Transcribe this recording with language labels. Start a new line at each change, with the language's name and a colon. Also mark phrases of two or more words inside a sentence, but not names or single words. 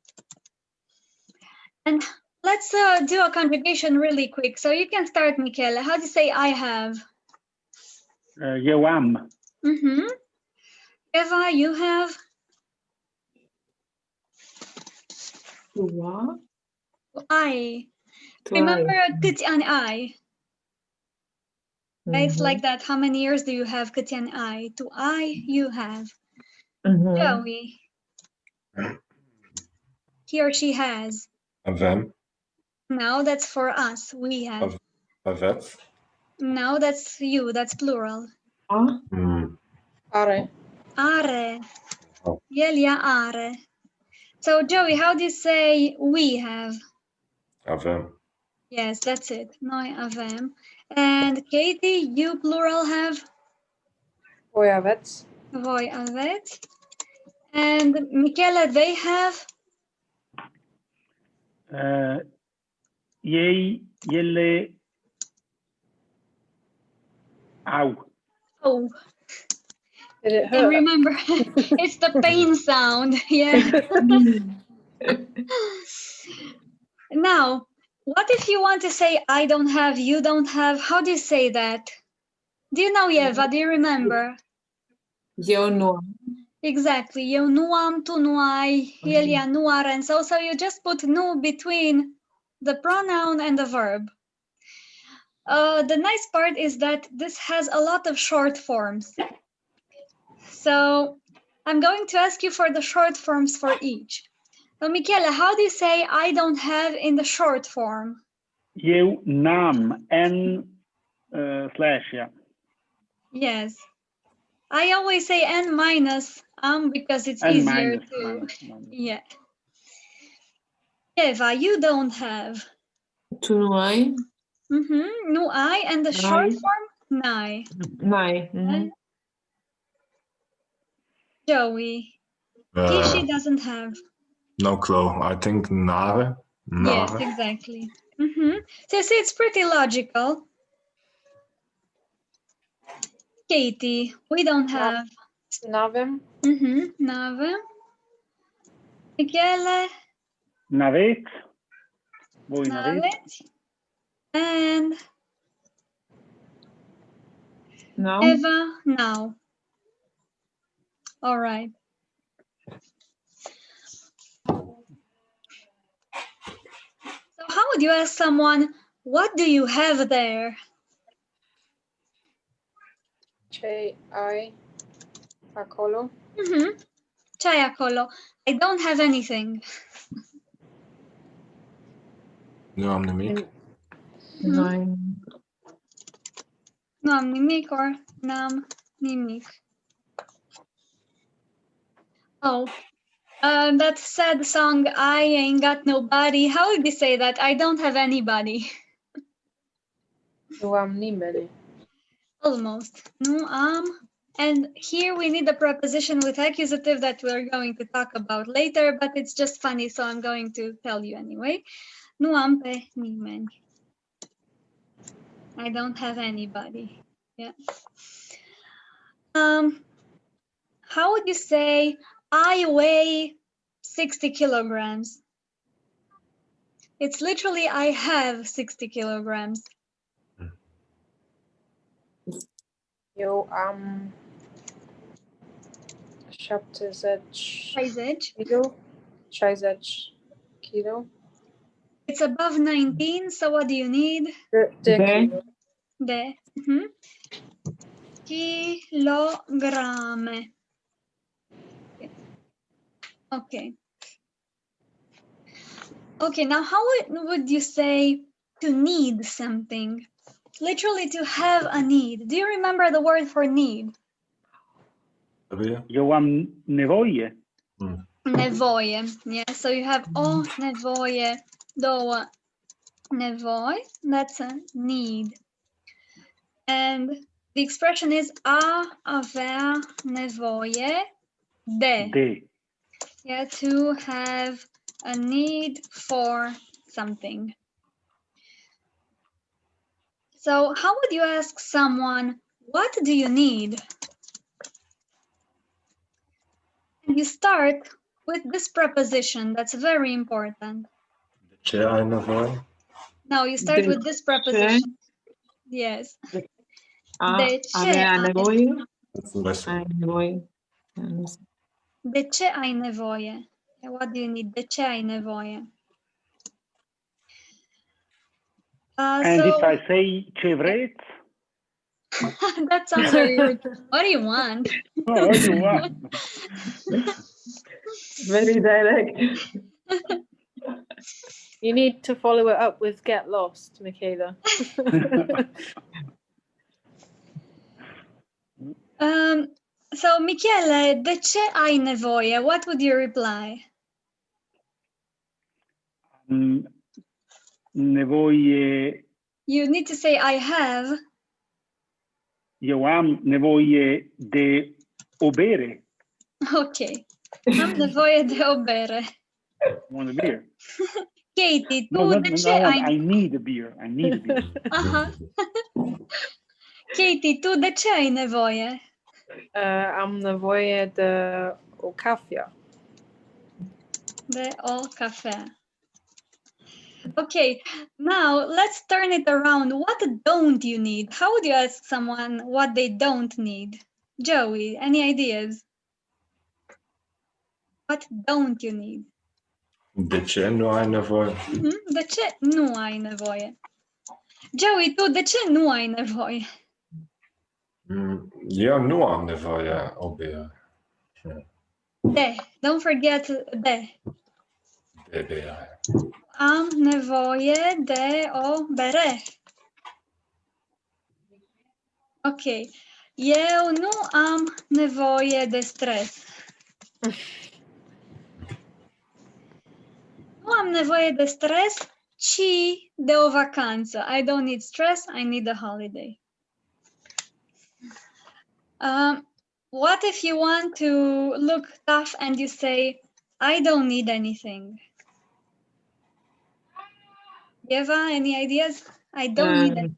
English: And let's do a conjugation really quick. So you can start, Michele. How do you say I have?
Romanian: Eu am.
English: Eva, you have? Tu I. Tu Remember, ai.
Romanian: câți ani ai?
English: It's like that. How many years do you have?
Romanian: Câți ani ai?
English: To I, you have. Joey. He or she has. Avem. No, that's for us. We have. Aveți. No, that's you. That's plural. Are. Are. Oh.
Romanian: El, ea are.
English: So, Joey, how do you say we have? Avem. Yes, that's it.
Romanian: Noi avem.
English: And Katie, you plural have?
Romanian: Voi aveți. Voi aveți.
English: And Michele, they have?
Romanian: Ei, ele au.
English: Oh, Did it I hurt? remember. It's the pain sound. Yeah. Now, what if you want to say I don't have, you don't have? How do you say that? Do you know, Eva? Do you remember?
Romanian: Eu nu am.
English: Exactly.
Romanian: Eu nu am, tu nu ai, el, ea nu are.
English: And so you just put nu between the pronoun and the verb. The nice part is that this has a lot of short forms. So I'm going to ask you for the short forms for each. So Michele, how do you say I don't have in the short form?
Romanian: Eu n-am.
English: N slash, yeah. Yes. I always say N minus because it's N easier minus, to. minus. Yeah. Eva, you don't have.
Romanian: Tu nu ai. Nu ai,
English: and the short form, nai. N-ai. Joey, he, she doesn't have. No clue. I think nare. Yes, exactly. So you see, it's pretty logical. Katie, we don't have. N-avem. Nave. Michele,
Romanian: N-aveți. Voi n-aveți. naveți.
English: And No. Eva, now. All right. So how would you ask someone, what do you have there?
Romanian: Ce ai acolo? Ce ai acolo?
English: I don't have anything.
Romanian: Nu am nimic.
English: No.
Romanian: Nu am nimic or n-am nimic.
English: Oh, that sad song, I ain't got nobody. How would you say that? I don't have anybody.
Romanian: Nu am nimeni. Almost. Nu am.
English: And here we need a preposition with accusative that we're going to talk about later, but it's just funny, so I'm going to tell you anyway.
Romanian: Nu am pe nimeni.
English: I don't have anybody. Yeah. How would you say I weigh 60 kilograms? It's literally I have 60 kilograms.
Romanian: Eu am 70
English: 60. kilo. 60 kilo. It's above 19, so what do you need?
Romanian: De kilo. De. Kilograme.
English: Okay. Okay, now how would you say to need something? Literally to have a need. Do you remember the word for need?
Romanian: Eu am nevoie.
English: Nevoie. Yeah, so you have
Romanian: o nevoie, două nevoi.
English: That's a need. And the expression is
Romanian: a avea nevoie de.
English: De. Yeah, to have a need for something. So how would you ask someone, what do you need? And you start with this preposition. That's very important.
Romanian: De ce ai nevoie?
English: Now you start De with this preposition. Yes.
Romanian: De ce Avea ai nevoie?
English: Listen.
Romanian: Ai nevoie. De ce ai nevoie?
English: What do you need?
Romanian: De ce ai nevoie?
English: And So if I say
Romanian: ce vreți,
English: that sounds very rude. What do you want? oh, what do you want? Very direct. You need to follow it up with get lost, Michaela. So Michele,
Romanian: de ce ai nevoie?
English: What would you reply? Nevoie, You need to say I have.
Romanian: eu am nevoie de o bere. Okay. Am nevoie de o bere.
English: Want a beer? Katie, tu No,
Romanian: de ce
English: no, ai... I need a beer. I need a beer. Aha. Katie,
Romanian: tu de ce ai nevoie? Am nevoie de o cafea. De o cafea.
English: Okay, now let's turn it around. What don't you need? How would you ask someone what they don't need? Joey, any ideas? What don't you need?
Romanian: De ce nu ai nevoie? De ce nu ai nevoie? Joey, tu de ce nu ai nevoie? Eu nu am nevoie o bere. De,
English: don't forget de.
Romanian: De bere. Am nevoie de o bere. Ok. Eu nu am nevoie de stres. Nu am nevoie de stres, ci de o vacanță.
English: I don't need stress, I need a holiday. What if you want to look tough and you say, I don't need anything? Eva, any ideas? I don't need anything.